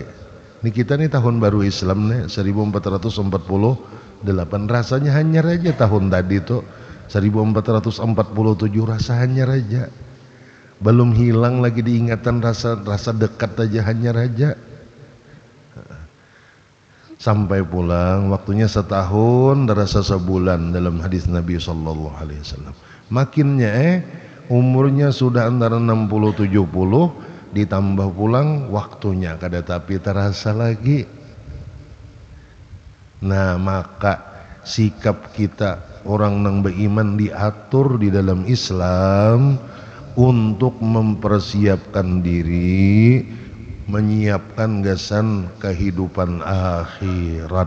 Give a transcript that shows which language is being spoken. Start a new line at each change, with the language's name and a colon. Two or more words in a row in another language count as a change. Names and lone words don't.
Banjar: Ini kita nih tahun baru Islam nih 1448, rasanya hanyar aja tahun tadi tuh 1447, rasa hanyar aja, belum hilang lagi diingatan rasa dekat aja, hanyar aja. Sampai pulang waktunya setahun terasa sebulan dalam hadis Nabi
Arabic: صلى الله عليه وسلم.
Banjar: Makinnya umurnya sudah antara 60-70, ditambah pulang waktunya kada tapi terasa lagi. Nah maka sikap kita orang nang beriman diatur di dalam Islam untuk mempersiapkan diri, menyiapkan gasan kehidupan akhirat.